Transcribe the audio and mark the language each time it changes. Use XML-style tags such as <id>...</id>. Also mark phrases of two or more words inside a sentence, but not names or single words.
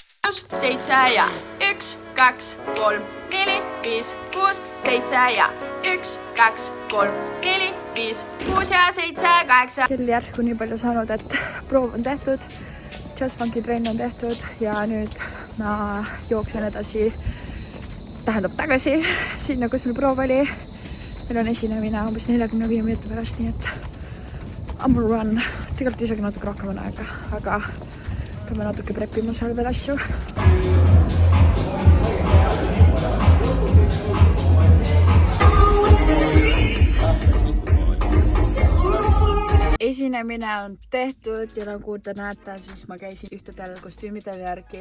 <et>6, 7 ja 1, 2, 3, 4, 5, 6, 7 ja 1, 2, 3, 4, 5, 6 ja 7, 8. See oli järsku nii palju saanud, et proov on tehtud, Just Funky trenn on tehtud ja nüüd ma jooksen edasi, tähendab tagasi sinna, kus meil proov oli. Meil on esinemine umbes 45 minuti pärast, nii et</et> <en>I'm a run.</en> <et>Tegelikult isegi natuke rohkem on aega, aga peame natuke preppima seal veel asju. Esinemine on tehtud ja nagu te näete, siis ma käisin ühtedel kostüümidele järgi.</et>